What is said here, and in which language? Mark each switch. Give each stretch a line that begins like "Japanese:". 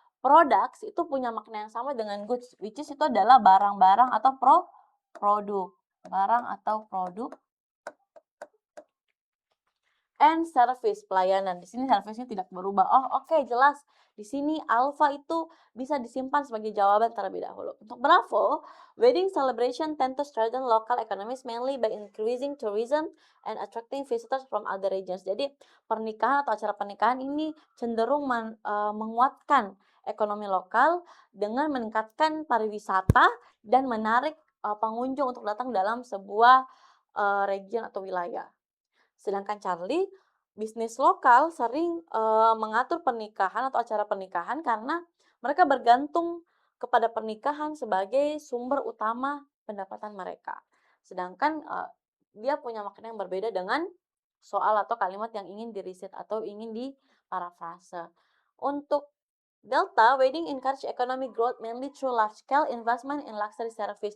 Indonesian: Products itu punya makna yang sama dengan goods,
English: which is
Indonesian: itu adalah barang-barang atau produk. Barang atau produk.
English: And service,
Indonesian: pelayanan. Di sini service-nya tidak berubah. Oh, oke, jelas. Di sini alpha itu bisa disimpan sebagai jawaban terlebih dahulu. Untuk Bravo,
English: wedding celebration tend to strengthen local economies mainly by increasing tourism and attracting visitors from other regions.
Indonesian: Jadi, pernikahan atau acara pernikahan ini cenderung menguatkan ekonomi lokal dengan meningkatkan pariwisata dan menarik pengunjung untuk datang dalam sebuah region atau wilayah. Sedangkan Charlie, bisnis lokal sering mengatur pernikahan atau acara pernikahan karena mereka bergantung kepada pernikahan sebagai sumber utama pendapatan mereka. Sedangkan dia punya makna yang berbeda dengan soal atau kalimat yang ingin diriset atau ingin diparafrase. Untuk Delta,
English: wedding encourage economic growth mainly through large-scale investment in luxury service.